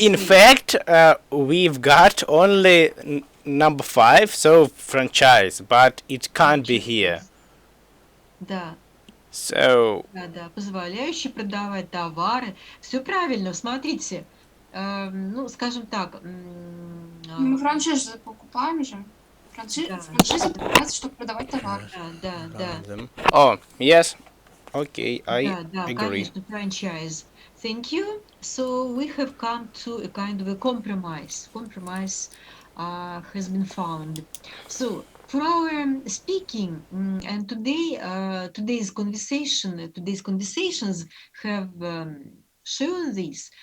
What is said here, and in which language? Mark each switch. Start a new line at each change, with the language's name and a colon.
English: In fact, we've got only number 5, so franchise, but it can't be here.
Russian: Да.
English: So.
Russian: Да, позволяющий продавать товары. Все правильно, смотрите. Ну, скажем так. Мы франшизы покупаем же. Франшиза покупается, чтобы продавать товар. Да.
English: Oh, yes. Okay, I
Russian: Да,
English: agree.
Russian: конечно,
English: franchise. Thank you. So we have come to a kind of a compromise. Compromise has been found. So for our speaking, and today's conversations have shown this.